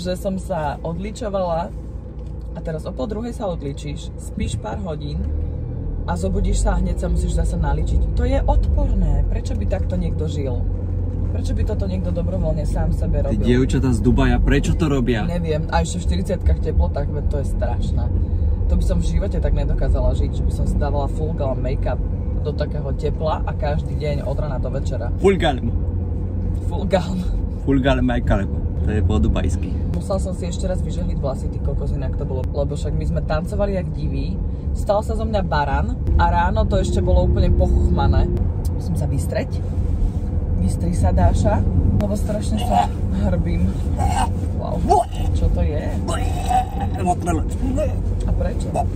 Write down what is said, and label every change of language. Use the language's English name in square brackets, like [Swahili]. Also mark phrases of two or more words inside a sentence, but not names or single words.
[Slovak] Že som sa odličovala a teraz o 12:30 sa odličíš, spíš pár hodín a zobudíš sa a hneď sa musíš zase naličiť. To je odporné. Prečo by takto niekto žil? Prečo by toto niekto dobrovoľne sám sebe robil? Tí dievčatá z Dubaja, prečo to robia? Neviem, a ešte v 40-kách teplotách, to je strašné. To by som v živote tak nedokázala žiť, že by som si dávala [English] full glam make-up [Slovak] do takého tepla a každý deň od rana do večera. [English] Full glam. Full glam. Full glam make-up. [Slovak] To je po dubajsky. Musela som si ešte raz vyžehliť vlasy, ty kokos, inak to bolo. Lebo však my sme tancovali jak diví, stal sa zo mňa baran a ráno to ešte bolo úplne pochuchmané. Musím sa vystreť. Vystri sa, Dáša, lebo strašne sa hrbím. Wow. Čo to je? A prečo?